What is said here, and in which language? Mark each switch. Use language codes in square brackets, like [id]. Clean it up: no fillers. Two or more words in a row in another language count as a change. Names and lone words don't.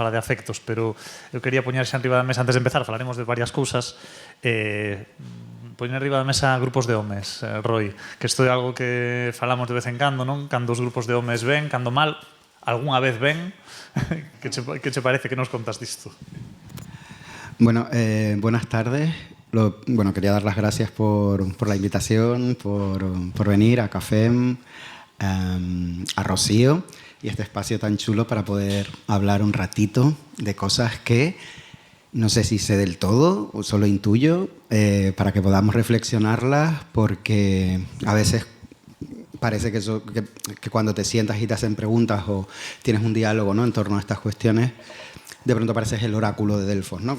[gl] Fala de afectos, pero eu quería poñer xa enriba da mesa antes de empezar, falaremos de varias cousas. Poñer enriba da mesa grupos de homes, Roi, que isto é algo que falamos de vez en cando, non? Cando os grupos de homes ven, cando mal, algunha vez ven. Que che parece que nos contas disto? [es] Bueno, buenas tardes. Quería dar las gracias por la invitación, por venir a CAFEM, a Rocío y este espacio tan chulo para poder hablar un ratito de cosas que no sé si sé del todo o solo intuyo, para que podamos reflexionarlas, porque a veces parece que cuando te sientas y te hacen preguntas o tienes un diálogo, ¿no?, en torno a estas cuestiones, de pronto pareces el oráculo de Delfos, ¿no?